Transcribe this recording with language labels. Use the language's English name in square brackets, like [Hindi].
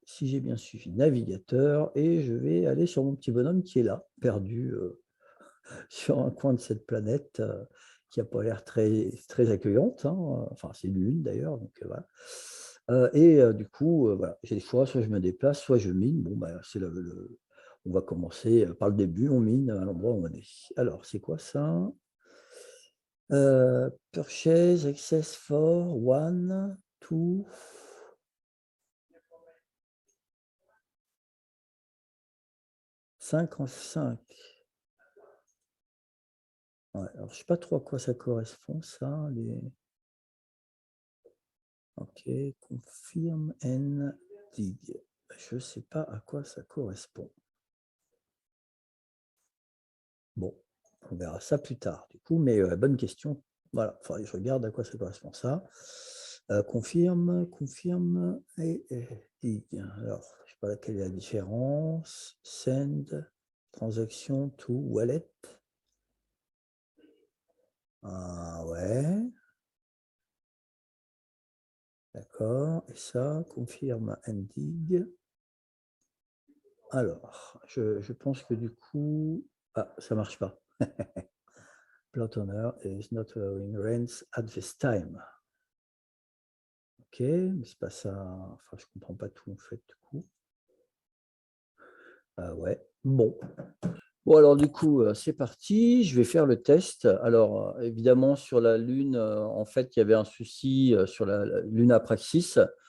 [French] Si j'ai bien suivi, navigateur, et je vais aller sur mon petit bonhomme qui est là, perdu sur un coin de cette planète qui n'a pas l'air très, très accueillante, hein. Enfin, c'est une lune d'ailleurs, donc voilà. Du coup, voilà, j'ai le choix, soit je me déplace, soit je mine. Bon, bah, on va commencer par le début, on mine à l'endroit où on est. Alors, c'est quoi ça? [English] Purchase, access for, one, two. [French] 5 en 5. Ouais, alors, je ne sais pas trop à quoi ça correspond, ça. [English] Ok, confirme and dig. [French] Je ne sais pas à quoi ça correspond. Bon, on verra ça plus tard, du coup, mais bonne question. Voilà, il faudrait que je regarde à quoi ça correspond ça. Confirme et dig. Alors, je ne sais pas laquelle est la différence. [English] Send, transaction to wallet. [French] Ah ouais. D'accord. Et ça, confirme and dig. Alors, je pense que du coup... Ah, ça ne marche pas. [English] Plot owner is not allowing rents at this time. [French] Ok, mais c'est pas ça. Enfin, je comprends pas tout en fait, du coup. Ah ouais, bon. Bon, alors du coup, c'est parti. Je vais faire le test. Alors, évidemment, sur la Lune, en fait, il y avait un souci sur la Luna Praxis.